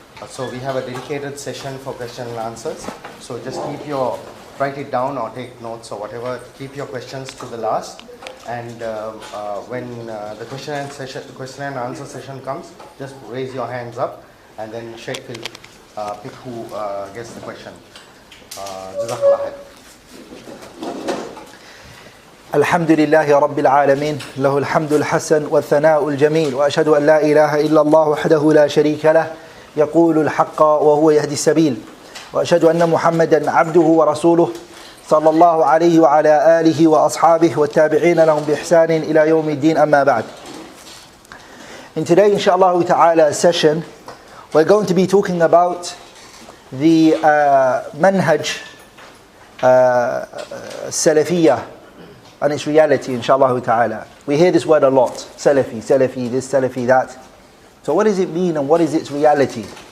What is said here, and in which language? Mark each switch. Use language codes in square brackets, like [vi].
[en] So we have a dedicated session for question and answers, so just write it down or take notes or whatever, keep your questions to the last. And when the question and answer session comes, just raise your hands up, and then Sheikh will pick who gets the question. Jazakallah khair. [ar] الحمد لله رب العالمين له الحمد الحسن والثناء الجميل وأشهد أن لا إله إلا الله وحده لا شريك له يقول الحق وهو يهدي السبيل وأشهد أن محمدا عبده ورسوله صلى الله عليه وعلى آله وأصحابه والتابعين لهم بإحسان إلى يوم الدين أما بعد. [en] In today, inshallah ta'ala session, we're going to be talking about the Manhaj Salafiyah and its reality, inshallah ta'ala. We hear this word a lot, Salafi, Salafi, this, Salafi, that. So what does it mean and what is its reality?